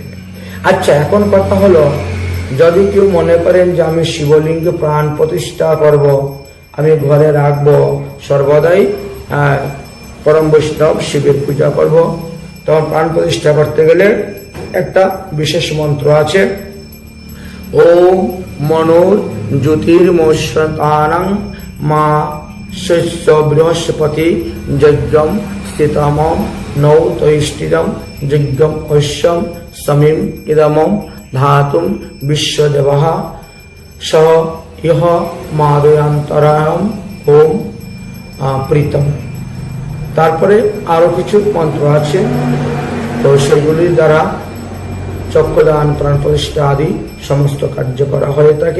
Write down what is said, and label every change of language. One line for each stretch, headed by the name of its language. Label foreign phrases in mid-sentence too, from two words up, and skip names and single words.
Bangla: আচ্ছা, এখন কথা হলো, যদি কেউ মনে করেন যে আমি শিবলিঙ্গে প্রাণ প্রতিষ্ঠা করব, আমি ঘরে রাখবো, সর্বদাই পরম বৈষ্ণব শিবের পূজা করব, তখন প্রাণ প্রতিষ্ঠা করতে গেলে একটা বিশেষ মন্ত্র আছে।
Sanskrit: ওম মনোর জ্যোতির্মস্তানাং মা শস্য বৃহস্পতি যজ্ঞম স্থিতম নৌ তৈষ্ঠিরম যজ্ঞম ঐশ্বম সমীম ইদমম ধাতুম বিশ্বদেবঃ সহ ইহ মাদয়ান্তরায়ম ওম প্রীতম।
Bangla: তারপরে আরো কিছু মন্ত্র আছে, তো সেগুলির দ্বারা চক্ষুদান, প্রাণ প্রতিষ্ঠা আদি সমস্ত কার্য করা হয়ে থাকে।